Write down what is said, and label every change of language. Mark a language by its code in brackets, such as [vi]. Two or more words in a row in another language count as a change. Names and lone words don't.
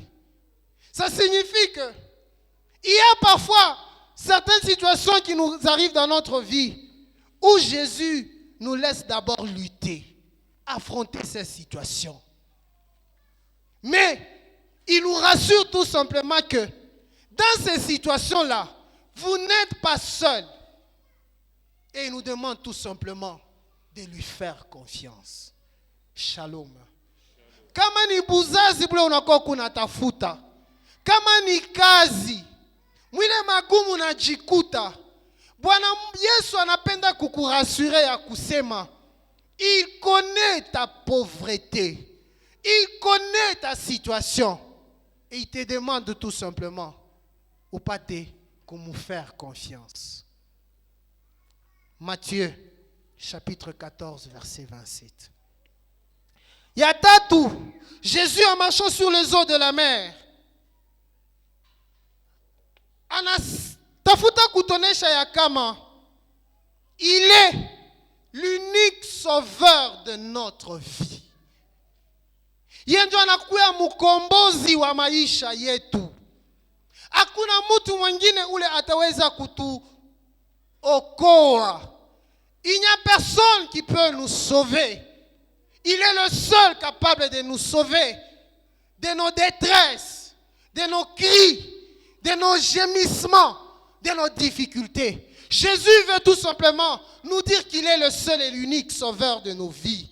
[fr] Ça signifie que il y a parfois certaines situations qui nous arrivent dans notre vie où Jésus nous laisse d'abord lutter, affronter ces situations. Mais il nous rassure tout simplement que dans ces situations-là, vous n'êtes pas seul. Et il nous demande tout simplement de lui faire confiance. Shalom. [sw] Kama ni buzazi bule unakuwa kunatafuta, kama ni kazi mwile magumu unajikuta, Bwana Yesu anapenda kukurassurer ya kusema, [fr] il connaît ta pauvreté, il connaît ta situation et il te demande tout simplement ou pas de nous faire confiance. Matthieu chapitre 14 verset 27. [sw] Ya tatu, [fr] Jésus en marchant sur les eaux de la mer [sw] anatafuta kutonesha ya kama [fr] il est l'unique sauveur de notre vie. [sw] Yeye ndio anakuwa mkombozi wa maisha yetu. Hakuna mtu mwingine ule ataweza kutuokoa. [fr] Il n'y a personne qui peut nous sauver. Il est le seul capable de nous sauver de nos détresses, de nos cris, de nos gémissements, de nos difficultés. Jésus veut tout simplement nous dire qu'il est le seul et l'unique sauveur de nos vies.